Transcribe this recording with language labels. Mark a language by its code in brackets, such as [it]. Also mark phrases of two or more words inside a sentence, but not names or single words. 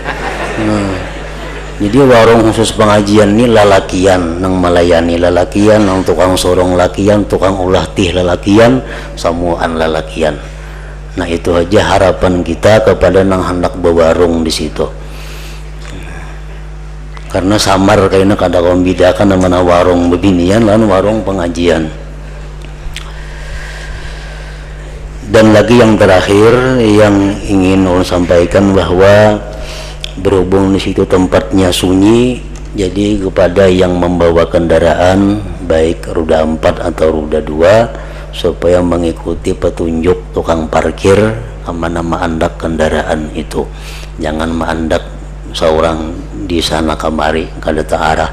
[bjn] Jadi warung khusus pengajian ini lalakian, nang melayani lalakian, nang tukang sorong lakian, tukang ulah tih lalakian, samuan lalakian. [id] Nah itu aja harapan kita kepada nang hendak berwarung di situ. [bjn] Karena samar kayaknya kada membedakan mana warung bebinian lan warung pengajian. [id] Dan lagi yang terakhir yang ingin ulun sampaikan bahwa berhubung di situ tempatnya sunyi, jadi kepada yang membawa kendaraan baik roda 4 atau roda 2 supaya mengikuti petunjuk tukang parkir kemana menandak kendaraan itu, jangan menandak seorang di sana kemari kada terarah.